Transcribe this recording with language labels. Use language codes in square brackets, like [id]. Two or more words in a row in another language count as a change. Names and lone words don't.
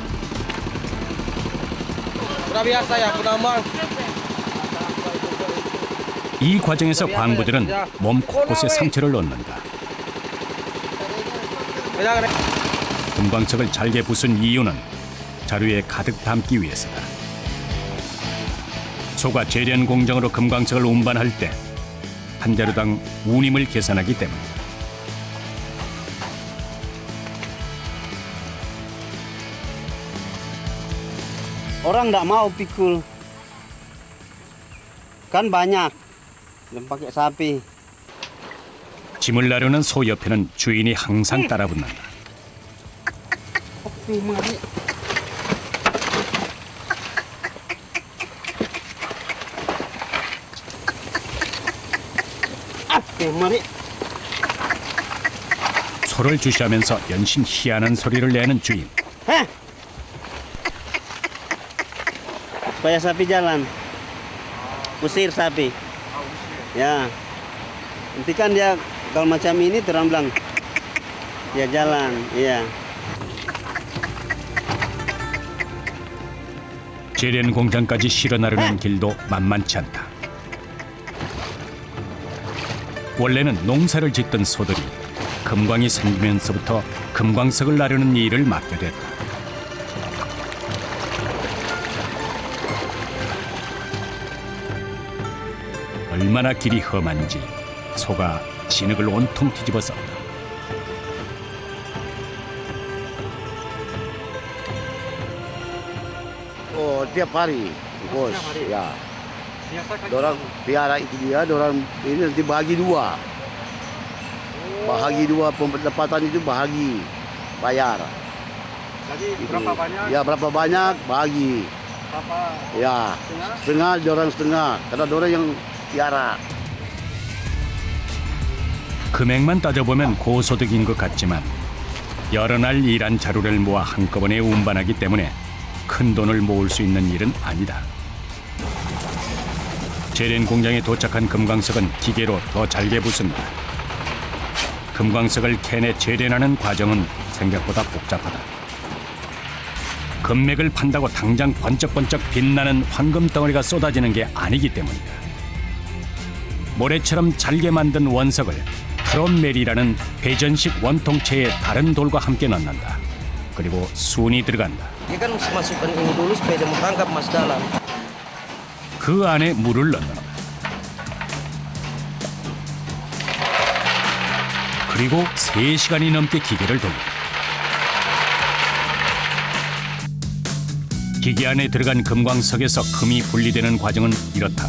[ko] 이 과정에서 광부들은 몸 곳곳에 상처를 넣는다. 금광석을 잘게 부순 이유는 자루에 가득 담기 위해서다. 소가 재련 공정으로 금광석을 운반할 때 한 자루당 운임을 계산하기 때문이다. [id] Orang nggak mau pikul. Kan banyak. Dan pakai sapi. [ko] 짐을 나르는 소 옆에는 주인이 항상 따라 붙는다. 소를 주시하면서 연신 희한한 소리를 내는 주인. [id] Supaya sapi jalan. Usir sapi. Ya. Nanti kan dia kalau macam ini terang bilang dia jalan, iya. [ko] 재련 공장까지 실어 나르는 길도 만만치 않다. 원래는 농사를 짓던 소들이 금광이 생기면서부터 금광석을 나르는 일을 맡게 됐다. 얼마나 길이 험한지 소가 진흙을 온통 뒤집어 썼다. [id] Oh, tiap hari, bos. Ya. Dorang piara itu dia, dorang ini nanti bahagi dua. Bahagi dua pendapatan itu bahagi bayar. Jadi berapa banyak? Ya berapa banyak bahagi. Berapa? Ya setengah dorang setengah. Karena dorang yang piara. [ko] 금액만 따져보면 고소득인 것 같지만 여러 날 일한 자루를 모아 한꺼번에 운반하기 때문에 큰 돈을 모을 수 있는 일은 아니다. 재련 공장에 도착한 금광석은 기계로 더 잘게 부순다. 금광석을 캔에 재련하는 과정은 생각보다 복잡하다. 금맥을 판다고 당장 번쩍번쩍 빛나는 황금 덩어리가 쏟아지는 게 아니기 때문이다. 모래처럼 잘게 만든 원석을 트롯멜이라는 회전식 원통체에 다른 돌과 함께 넣는다. 그리고 순이 들어간다. [id] Dia kan mesti masukkan ini dulu supaya dia merangkap mas dalam. [ko] 그 안에 물을 넣는다. 그리고 3시간이 넘게 기계를 돌린다. 기계 안에 들어간 금광석에서 금이 분리되는 과정은 이렇다.